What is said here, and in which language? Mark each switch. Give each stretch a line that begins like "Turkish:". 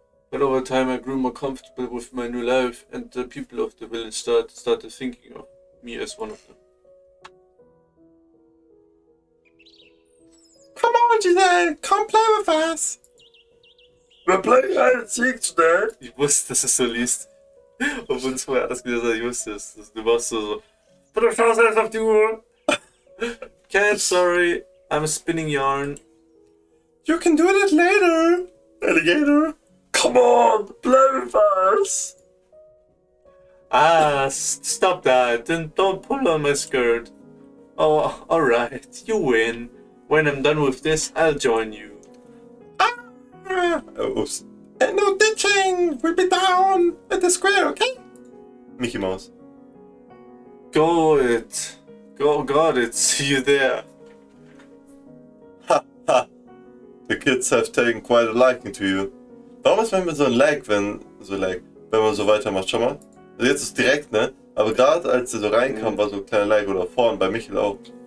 English: But over time I grew more comfortable with my new life, and the people of the village started thinking of me as one of them. Come on, Giselle, come play with us. We're playing hide and seek today.
German: Ich wusste, dass es so liest. Obwohl es vorher alles gesagt hat, ich wusste es. Du warst so, du schaust erst auf die Uhr.
English: Can't, sorry, I'm spinning yarn. You can do that later, alligator. Come on, play with us. Stop that. Then don't pull on my skirt. Oh, alright, you win. When I'm done with this, I'll join you. Oops. And no ditching. We'll be down at the square, okay? Mickey Mouse. Got it. See you there. Ha, ha. The kids have taken quite a liking to you.
German: Warum ist manchmal so ein Lag, wenn man so weitermacht? Schau mal. Also jetzt ist direkt, ne? Aber gerade als er so reinkam, war so ein kleiner Lag oder vorn, bei Michael auch.